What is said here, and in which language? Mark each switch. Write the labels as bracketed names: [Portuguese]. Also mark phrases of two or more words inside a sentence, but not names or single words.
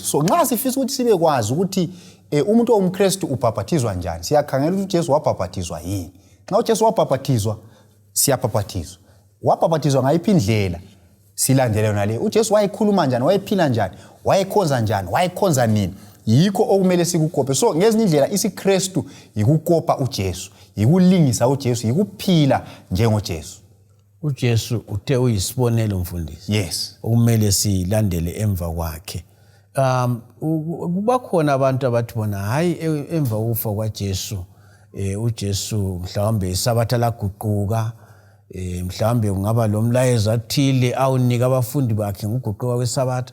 [North Ndebele] So nxa sifisa ukuthi sibe kwazi ukuthi umuntu ongumKristu ubhaphathizwa njani, siyakhangela ukuthi uJesu wabhaphathizwa yini. Nxa uJesu wabhaphathizwa siyabhaphathizwa. Wabhaphathizwa ngayiphi indlela silandele yona le. uJesu wayekhuluma njani, wayephila njani, wayekhonza njani, wayekhonza nini. Yikho okumele sikukope. So ngezinye indlela isiKristu yikukopa uJesu, yikulingisa uJesu, yikuphila njengoJesu. uJesu uthe uyisibonelo mfundisi. Okumele silandele emva kwakhe. Kuba khona abantu abathi bona hayi emva kokufa kwaJesu uJesu mhlawumbe iSabatha laguquka, mhlawumbe kungaba lo mlayezo athile awunika abafundi bakhe ngokuguquka kweSabatha.